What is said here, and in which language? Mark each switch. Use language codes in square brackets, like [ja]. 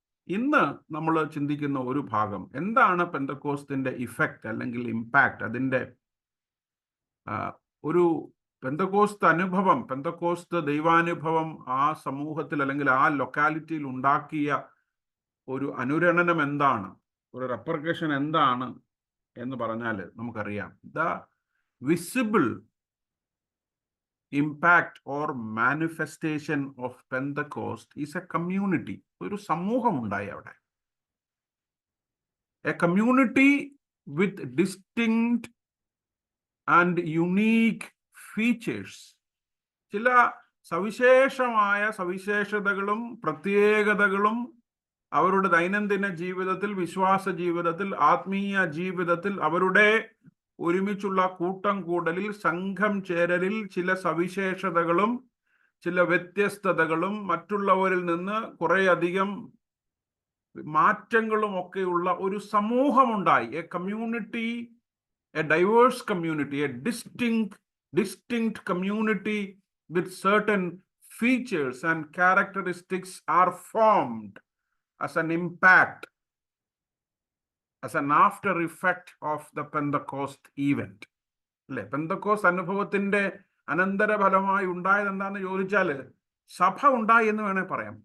[ml] ഇന്ന് നമ്മൾ ചിന്തിക്കുന്ന ഒരു ഭാഗം എന്താണ് പെന്തക്കോസ്റ്റിന്റെ ഇഫക്റ്റ് അല്ലെങ്കിൽ ഇമ്പാക്റ്റ്, അതിൻ്റെ ഒരു പെന്തക്കോസ്ത് അനുഭവം, പെന്തക്കോസ്ത് ദൈവാനുഭവം ആ സമൂഹത്തിൽ അല്ലെങ്കിൽ ആ ലൊക്കാലിറ്റിയിൽ ഉണ്ടാക്കിയ ഒരു അനുരണനം എന്താണ്, ഒരു റെപ്പർക്കഷൻ എന്താണ് എന്ന് പറഞ്ഞാൽ നമുക്കറിയാം. [en] The visible impact or manifestation of Pentecost is a community. [ml] ഒരു സമൂഹം ഉണ്ടായി അവിടെ. [en] A community with distinct and unique features. [ml] ചില സവിശേഷമായ സവിശേഷതകളും പ്രത്യേകതകളും അവരുടെ ദൈനംദിന ജീവിതത്തിൽ, വിശ്വാസ ജീവിതത്തിൽ, ആത്മീയ ജീവിതത്തിൽ, അവരുടെ ഒരുമിച്ചുള്ള കൂട്ടം കൂടലിൽ, സംഘം ചേരലിൽ ചില സവിശേഷതകളും ചില വ്യത്യസ്തതകളും മറ്റുള്ളവരിൽ നിന്ന് കുറേയധികം മാറ്റങ്ങളും ഒക്കെയുള്ള ഒരു സമൂഹമുണ്ടായി. [en] A community, a diverse community, a distinct community with certain features and characteristics are formed as an impact, as an after effect of the Pentecost event. [ml] അല്ലെ, പെന്തക്കോസ്റ്റ് അനുഭവത്തിന്റെ അനന്തരഫലമായി ഉണ്ടായത് എന്താണെന്ന് ചോദിച്ചാൽ സഭ ഉണ്ടായി എന്ന് വേണേൽ പറയാം.